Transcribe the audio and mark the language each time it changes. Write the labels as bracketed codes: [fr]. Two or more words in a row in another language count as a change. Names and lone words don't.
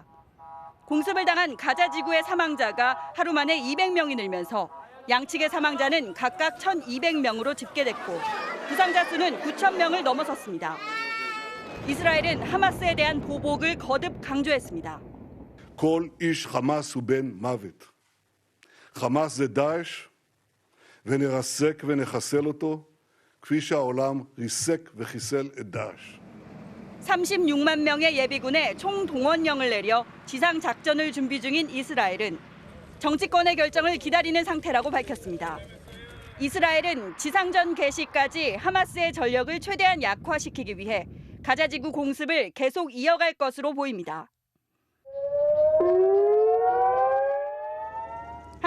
[ko] 공습을 당한 가자 지구의 사망자가 하루 만에 200명이 늘면서 양측의 사망자는 각각 1,200명으로 집계됐고 부상자 수는 9,000명을 넘어섰습니다. 이스라엘은 하마스에 대한 보복을 거듭 강조했습니다. [he] כל איש חמאס הוא בן מוות. חמאס זה דאעש ונרסק ונחסל אותו כפי שהעולם ריסק וחיסל את דאעש. [ko] 36만 명의 예비군에 총동원령을 내려 지상 작전을 준비 중인 이스라엘은 정치권의 결정을 기다리는 상태라고 밝혔습니다. 이스라엘은 지상전 개시까지 하마스의 전력을 최대한 약화시키기 위해 가자지구 공습을 계속 이어갈 것으로 보입니다.